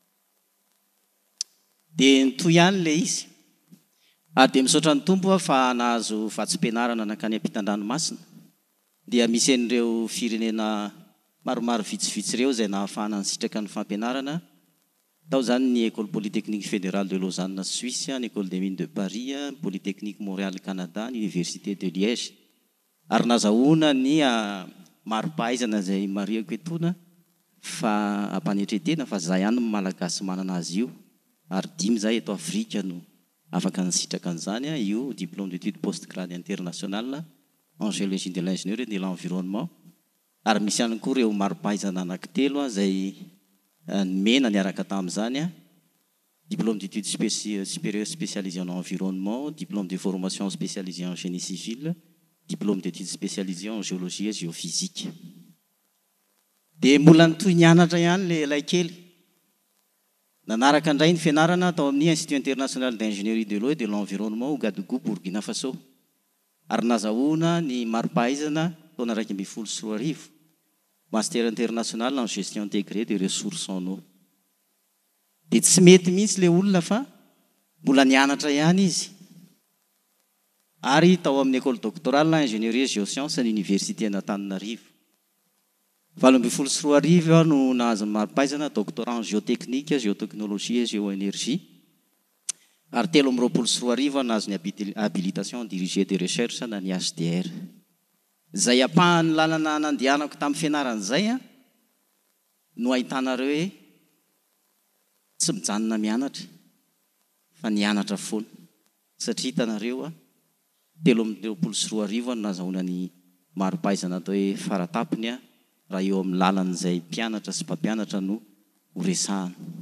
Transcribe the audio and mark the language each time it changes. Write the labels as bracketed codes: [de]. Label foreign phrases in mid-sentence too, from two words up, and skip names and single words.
[mg] dia nitoy ihany le izy ary dia misaotra ny tompo fa nahazo vatsym-pianarana nakany ampitan-dranomasina dia misy an'ireo firenena maromaro vitsivitsy ireo izay nahafahana ny sitraka ny fampianarana. Tao zany ny école polytechnique fédérale de Lausanne Suisse, ny école des mines de Paris, polytechnique Montréal Canada, ny université de Liège. Ary nazahoana ny maro-pahaizana izay mariako etona fa ampanetretena fa zay ihany malagasy manana azy io. Ary 5 zay eto Afrika no afaka ny sitraka an'izany. [fr] Io diplôme d'études postgrade internationale en géologie de l'ingénieur et de l'environnement. [mg] Ary misy ihany koa ireo maro-pahaizana anankitelo izay mena niaraka tamin'izany. [fr] Diplôme d'études supérieures spécialisé en environnement, diplôme de formation spécialisé en génie civil, diplôme d'études spécialisé en géologie et géophysique. [mg] Dia mbola nitoy nianatra ihany le ilay kely. Nanaraka indray ny fianarana tao amin'ny Institut international d'ingénierie de l'eau et de l'environnement Ouagadougou, Burkina Faso. Ary nazahoana ny maro-pahaizana taona 2012, [fr] master international en gestion intégrée des ressources en eau. [mg] Dia tsy mety mihitsy le olona fa mbola nianatra ihany izy. Ary tao amin'ny école doctorale ingénierie géosciences à l'université Antananarivo. [fr] 2012 [mg] no nahazo maro-pahaizana [fr] doctorat en géotechnique, géotechnologie et géoénergie. [mg] Ary 2013 nahazo ny [fr] habilitation en dirigé des recherches [mg] na ny HDR. Zay apahany lalana nandehanako tamin'ny fianarana izay no ahitanareo hoe tsy mijanona mianatra fa nianatra foana. Satria hitanareo 2013 no nazahoana ny maro-pahaizana atao hoe faratapony raha eo amin'ny lalan'izay mpianatra sy mpampianatra no horesahana.